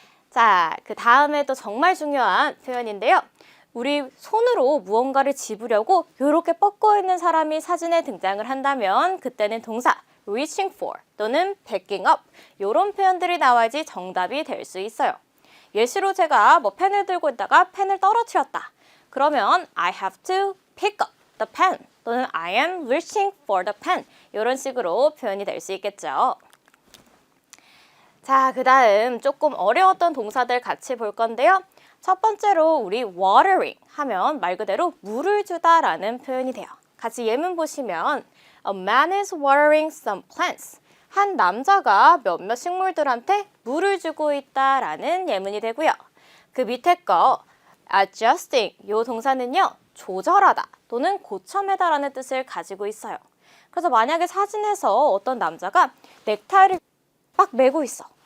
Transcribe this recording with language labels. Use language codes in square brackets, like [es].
[ko] 자, 그 다음에 또 정말 중요한 표현인데요. 우리 손으로 무언가를 집으려고 이렇게 뻗고 있는 사람이 사진에 등장을 한다면 그때는 동사 [en] reaching for [ko] 또는 [en] backing up [ko] 이런 표현들이 나와야지 정답이 될 수 있어요. 예시로 제가 펜을 들고 있다가 펜을 떨어뜨렸다. 그러면 [en] I have to pick up the pen [ko] 또는 [en] I am reaching for the pen [ko] 이런 식으로 표현이 될 수 있겠죠. 자, 그 다음 조금 어려웠던 동사들 같이 볼 건데요. 첫 번째로 우리 watering 하면 말 그대로 물을 주다 라는 표현이 돼요. 같이 예문 보시면 [en] A man is watering some plants. [ko] 한 남자가 몇몇 식물들한테 물을 주고 있다 라는 예문이 되고요. 그 밑에 거 adjusting 요 동사는요. 조절하다 또는 고쳐매다 라는 뜻을 가지고 있어요. 그래서 만약에 사진에서 어떤 남자가 넥타이를 막 매고 있어.